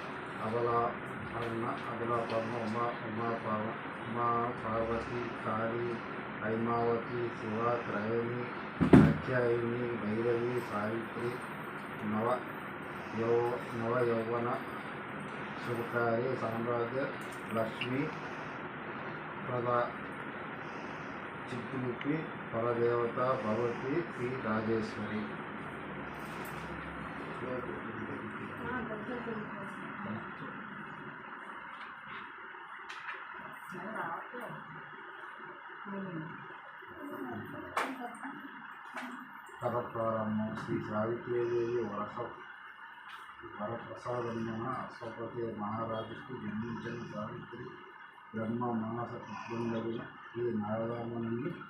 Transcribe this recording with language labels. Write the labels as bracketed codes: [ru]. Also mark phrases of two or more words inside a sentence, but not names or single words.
[sa] अबलापर्म उमा पार्वती काली हैमावती शिवा त्रयणी कात्यायनी भैरवी सावित्री नवयौवन शुभकारी साम्राज्य लक्ष्मी प्रदा चित्रूपी परदेवता भगवती श्री राजेश्वरी। [te] కథ ప్రారంభం. శ్రీ సావిత్రీదేవి వరప్రసాదమున అశ్వపతి మహారాజుకు జన్మించిన సావిత్రి బ్రహ్మ మానస పుత్రుండగిన ఈ నారదముని